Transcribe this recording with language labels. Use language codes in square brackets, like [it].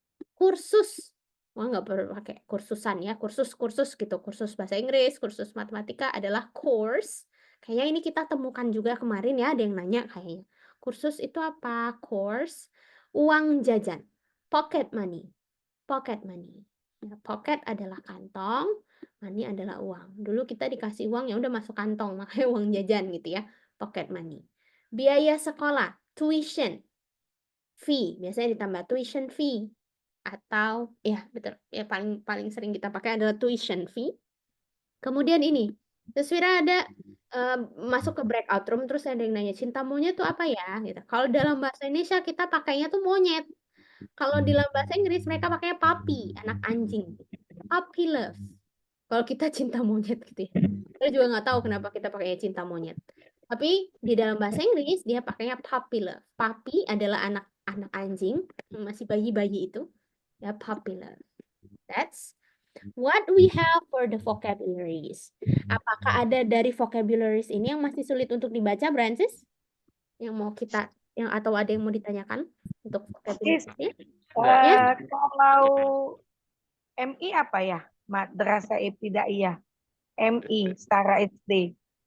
[id] Kursus, nggak perlu pakai kursusan ya, kursus gitu, kursus bahasa Inggris, kursus matematika adalah course. Kayaknya ini kita temukan juga kemarin ya, ada yang nanya kayaknya. Kursus itu apa? Course. Uang jajan, pocket money. Ya, pocket adalah kantong, money adalah uang. Dulu kita dikasih uang ya udah masuk kantong, makanya uang jajan gitu ya, pocket money. Biaya sekolah, tuition fee, biasanya ditambah tuition fee atau ya betul ya paling sering kita pakai adalah tuition fee. Kemudian ini, Siswira ada masuk ke breakout room terus ada yang nanya cinta monyet itu apa ya gitu. Kalau dalam bahasa Indonesia kita pakainya tuh monyet. Kalau di dalam bahasa Inggris mereka pakainya puppy, anak anjing. Puppy love. Kalau kita cinta monyet gitu ya. Kita juga nggak tahu kenapa kita pakainya cinta monyet. Tapi di dalam bahasa Inggris dia pakainya puppy love. Puppy adalah anak anjing, masih bayi-bayi itu. Ya, puppy love. [en] That's what we have for the vocabularies. [id] Apakah ada dari vocabularies ini yang masih sulit untuk dibaca, Brancis? Yang mau kita atau ada yang mau ditanyakan untuk vocabularies? Kalau MI apa ya? Madrasah Ibtidaiyah. MI setara SD.